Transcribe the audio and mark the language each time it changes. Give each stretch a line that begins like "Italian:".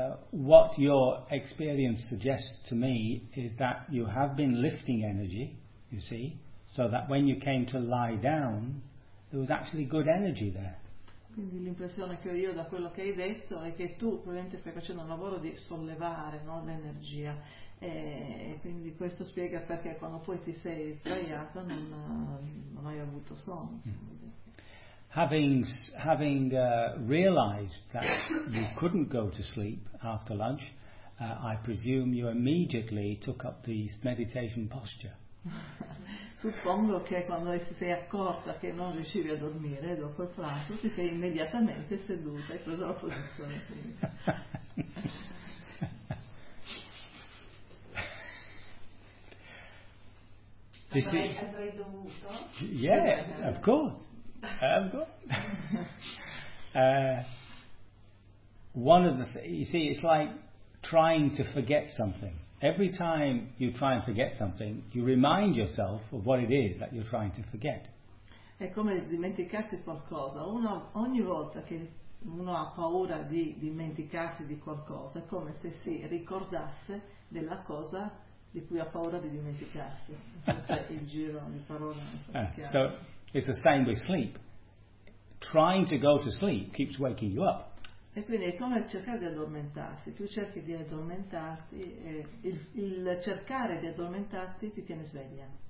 English: What your experience suggests to me is that you have been lifting energy, you see, so that when you came to lie down, there was actually good energy there.
Italian: Quindi l'impressione che ho io da quello che hai detto è che tu probabilmente stai facendo un lavoro di sollevare, no, l'energia, e quindi questo spiega perché quando poi ti sei sdraiato non hai avuto sonno.
English: Having realized that you couldn't go to sleep after lunch, I presume you immediately took up the meditation posture.
Italian: Suppongo che quando si sei accorta che non riuscivi a dormire dopo il pranzo, ti sei immediatamente seduta e preso la posizione. Avrei dovuto?
English: Yeah, of course. It's like trying to forget something. Every time you try and forget something, you remind yourself of what it is that you're trying to forget.
Italian: È come dimenticarsi qualcosa. Ogni volta che uno ha paura di dimenticarsi di qualcosa, è come se si ricordasse della cosa di cui ha paura di dimenticarsi. Forse il giro di parole non è so chiaro.
English: So it's the same with sleep. Trying to go to sleep keeps waking you up.
Italian: E quindi è come cercare di addormentarsi. Tu cerchi di addormentarti, e il cercare di addormentarti ti tiene sveglia.